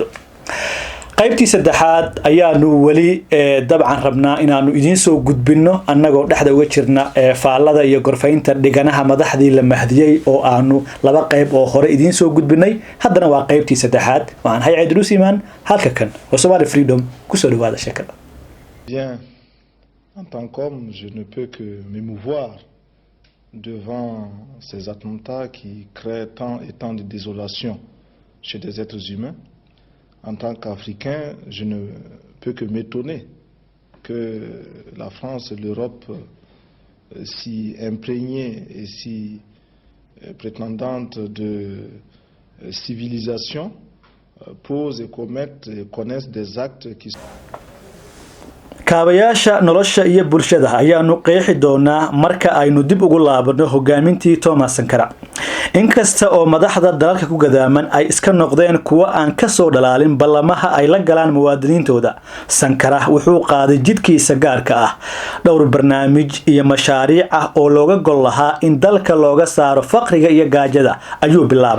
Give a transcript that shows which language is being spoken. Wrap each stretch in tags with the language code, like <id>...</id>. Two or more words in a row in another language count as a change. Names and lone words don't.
<so>qaybtii saddexaad ayaanu wali dabcan rabnaa inaanu idiin soo gudbino annagoo dhexda uga jirna faallada iyo gorfaynta dhiganaha madaxdii la mahdiyay oo aanu laba qayb oo hore idiin soo gudbinay. haddana waa qaybtii saddexaad. waxaan hay Idris Iman halka kan oo Somali Freedom ku soo dhawaada sheekada.</so> <fr>Bien, en tant qu'homme, je ne peux que m'émouvoir devant ces attentats qui créent tant et tant de désolation chez des êtres humains. En tant qu'Africain, je ne peux que m'étonner que la France et l'Europe, si imprégnées et si prétendantes de civilisation, posent et commettent et connaissent des actes qui sont...</fr> <so>kaabayaasha nolosha iyo bulshada ayaanu qeexi doonaa marka aynu dib ugu laabano hogaamintii Thomas Sankara. inkasta oo madaxda dalalka ku gadaaman ay iska noqdeen kuwa aan ka soo dhalaalin ballamaha ay la galaan muwaadiniintooda, Sankara wuxuu qaaday jidkiisa gaarka ah dhowr barnaamij iyo mashaariic ah oo looga gol lahaa in dalka looga saaro faqriga iyo gaajada ayuu bilaabay.</so>